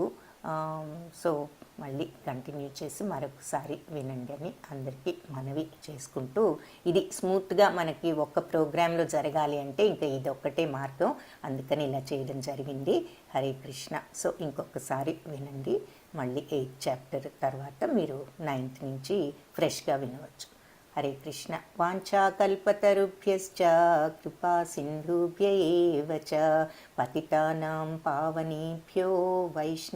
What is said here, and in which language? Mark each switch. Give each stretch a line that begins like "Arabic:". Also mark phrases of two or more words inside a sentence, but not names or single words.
Telugu: సో మళ్ళీ కంటిన్యూ చేసి మరొకసారి వినండి అని అందరికీ మనవి చేసుకుంటూ, ఇది స్మూత్గా మనకి ఒక్క ప్రోగ్రాంలో జరగాలి అంటే ఇంకా ఇదొక్కటే మార్గం, అందుకని ఇలా చేయడం జరిగింది. హరే కృష్ణ. సో ఇంకొకసారి వినండి. మళ్ళీ 8th చాప్టర్ తర్వాత మీరు 9th నుంచి ఫ్రెష్గా వినవచ్చు. హరే కృష్ణ.
Sanskrit: వాంఛాకల్పతరుభ్యశ్చ కృపా సింధుభ్య ఏవ చ పతితానాం పావనేభ్యో వైష్ణవ